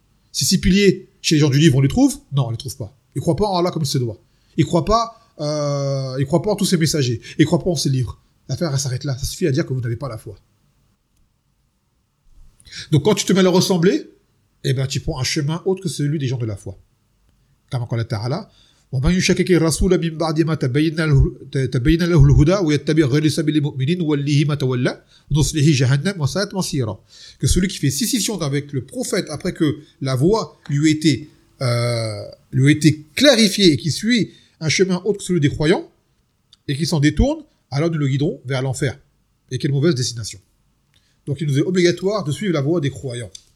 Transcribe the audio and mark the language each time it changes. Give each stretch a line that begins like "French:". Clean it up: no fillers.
French: Ces 6 piliers, chez les gens du livre, on les trouve ? Non, on ne les trouve pas. Ils ne croient pas en Allah comme il se doit. Ils ne croient pas, en tous ces messagers. Ils ne croient pas en ces livres. L'affaire, elle s'arrête là. Ça suffit à dire que vous n'avez pas la foi. Donc quand tu te mets à leur ressembler, eh ben, tu prends un chemin autre que celui des gens de la foi. Comme encore
Arabic: la ta'ala, وَمَنْ يُشَكِكِ الرَّسُولَ مِنْ بَعْدِ مَا تَبَيِّنَ لَهُ الْهُدَى وَيَتَّبِعْ غَيْرِ سَبِيلِ الْمُؤْمِنِينَ وَلِّهِ مَا تَوَلَّى وَنُصْلِهِ جَهَنَّمَ وَسَاءَتْ مَصِيرًا.
French: Que celui qui fait scission avec le prophète après que la voie lui a été clarifiée et qui suit un chemin autre que celui des croyants et qui s'en détourne, alors nous le guiderons vers l'enfer. Et quelle mauvaise destination. Donc il nous est obligatoire de suivre la voie des croyants.